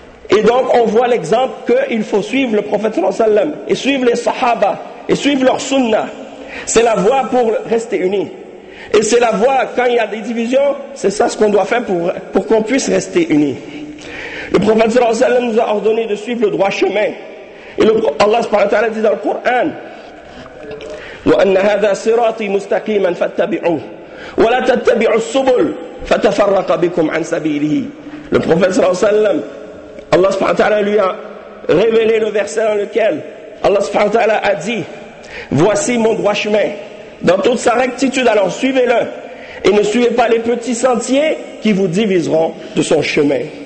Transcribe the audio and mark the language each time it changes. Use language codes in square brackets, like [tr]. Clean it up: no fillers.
[fr] Et donc on voit l'exemple qu'il faut suivre le prophète sallallahu alayhi wa sallam, et suivre les sahaba, et suivre leur sunna. C'est la voie pour rester unis. Et c'est la voie, quand il y a des divisions, c'est ça ce qu'on doit faire pour qu'on puisse rester unis. Le prophète sallallahu alayhi wa sallam nous a ordonné de suivre le droit chemin. Et Allah subhanahu wa ta'ala dit dans le Coran, [ar] وَأَنَّ هَذَا صِرَاطِي مُسْتَقِيمًا فَاتَّبِعُوهُ وَلَا تَتَّبِعُوا السُّبُلُ فَتَفَرَّقَ بِكُمْ عَنْ سَبِيلِهِ. [fr] Le prophète sallallahu alayhi wa sallam, Allah subhanahu wa ta'ala lui a révélé le verset dans lequel Allah subhanahu wa ta'ala a dit, voici mon droit chemin dans toute sa rectitude, alors suivez-le et ne suivez pas les petits sentiers qui vous diviseront de son chemin.